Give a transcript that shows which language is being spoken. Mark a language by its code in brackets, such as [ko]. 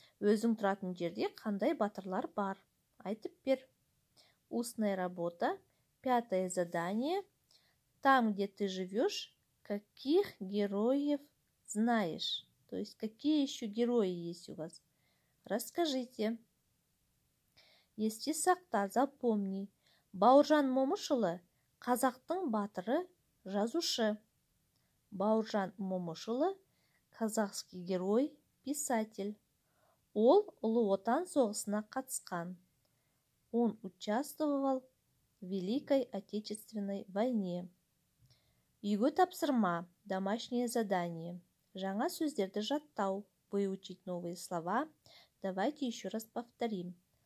[kk] Өзің тұратын жерде қандай батырлар бар? Айтып бер. [ru] Устная работа. Пятое задание. Там, где ты живешь, каких героев знаешь? То есть, какие еще герои есть у вас? Расскажите. [kk] Есте сақта, [ru] запомни. [kk] Бауыржан Момышұлы қазақтың батыры, жазушы. [ru] Бауыржан Момышұлы казахский герой, писатель. [kk] Ол Ұлы Отан соғысына қатысқан. [ru] Он участвовал в Великой Отечественной войне. [kk] Үйге тапсырма, [ru] домашнее задание. [kk] Жаңа сөздерді жаттау, [ru] выучить новые слова. Давайте еще раз повторим.